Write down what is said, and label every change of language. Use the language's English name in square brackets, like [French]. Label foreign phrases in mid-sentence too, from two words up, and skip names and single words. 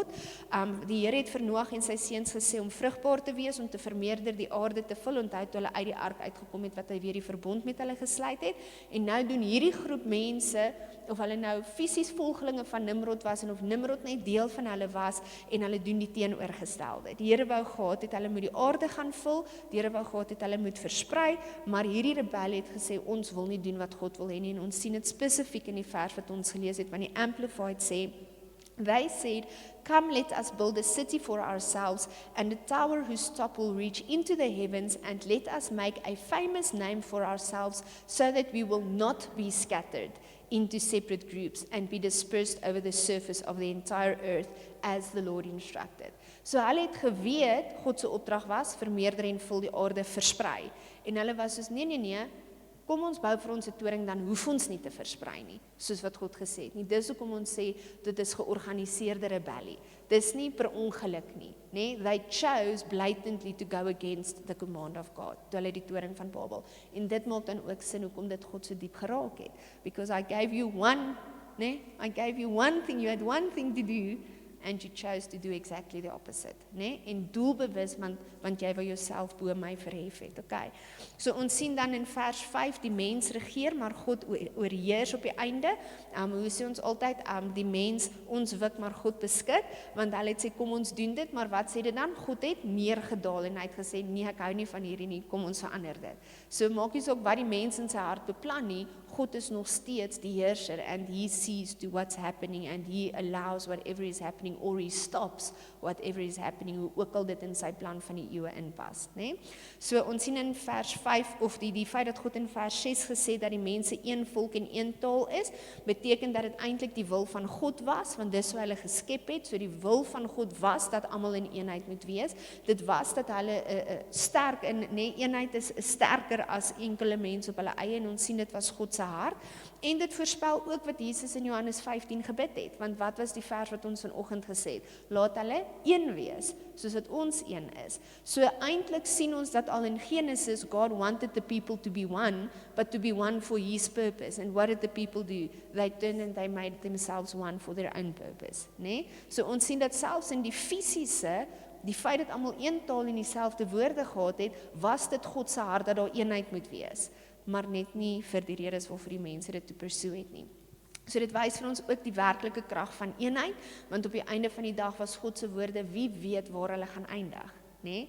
[Afrikaans] Die Here het vir Noag en sy seuns gesê om vrugbaar te wees, om te vermeerder, die aarde te vul, onthou toe hulle uit die ark uitgekom het, wat hy weer die verbond met hulle gesluit het, en nou doen hierdie groep mense, of hulle nou fisies volgelinge van Nimrod was, en of Nimrod net deel van hulle was, en hulle doen die teenoorgestelde. Die Here wou gehad het, hulle moet die aarde gaan vul, die Here wou gehad het, hulle moet versprei, maar hierdie rebel het gesê, ons wil nie doen wat God wil hê nie, en ons sien dit spesifiek in die vers wat ons gelees het, want die Amplified sê, [English] they said, come let us build a city for ourselves, and a tower whose top will reach into the heavens, and let us make a famous name for ourselves, so that we will not be scattered into separate groups and be dispersed over the surface of the entire earth as the Lord instructed. [Afrikaans] So hulle het geweet, God se opdrag was, vermeerder en vul die aarde, versprei. En hulle was soos, nee, kom ons bou vir ons 'n toring, dan hoef ons nie te versprei nie, soos wat God gesê het nie. Dis hoekom ons sê, dit is georganiseerde rebellie. Dis nie per ongeluk nie, né? [English] They chose blatantly to go against the command of God, [Afrikaans] toe hulle die toring van Babel. En dit maak dan ook sin hoekom dit God so diep geraak het. [English] Because I gave you one, né? I gave you one thing, you had one thing to do, and you chose to do exactly the opposite, [Afrikaans] né? En doelbewus, want jy wou jouself bo my verhef het, okay? So ons sien dan in vers 5, die mens regeer, maar God oorheers op die einde. Hoe sê ons altyd, die mens ons wik, maar God beskik, want hulle het sê, kom ons doen dit, maar wat sê dit dan? God het neergedaal, en hy het gesê, nee, ek hou nie van hierdie nie, kom ons verander dit. So maak nie ook wat die mens in sy hart beplan nie, God is nog steeds die heerser, [English] and he sees to what's happening, and he allows whatever is happening, or he stops whatever is happening, [Afrikaans] hoe ook al dit in sy plan van die eeue inpas, né? So ons sien in vers 5, of die feit dat God in vers 6 gesê dat die mense een volk en een taal is, beteken dat dit eintlik die wil van God was, want dis hoe hulle geskep het. So die wil van God was dat almal in eenheid moet wees. Dit was dat hulle sterk in, nee, eenheid is sterker as enkele mense op hulle eie, en ons sien dit was God se hart. En dit voorspel ook wat Jesus in Johannes 15 gebid het, want wat was die vers wat ons vanoggend gesê het? Laat hulle een wees, soos wat ons een is. So eintlik sien ons dat al in Genesis, [English] God wanted the people to be one, but to be one for his purpose. And what did the people do? They turned and they made themselves one for their own purpose, [Afrikaans] né? So ons sien dat selfs in die fisiese, die feit dat almal een taal en dieselfde woorde gehad het, was dit God se hart dat daar eenheid moet wees. maar net nie vir die redes waarvoor die mense dit te pursue het nie. So dit wys vir ons ook die werklike krag van eenheid, want op die einde van die dag was God se woorde, wie weet waar hulle gaan eindig, nê?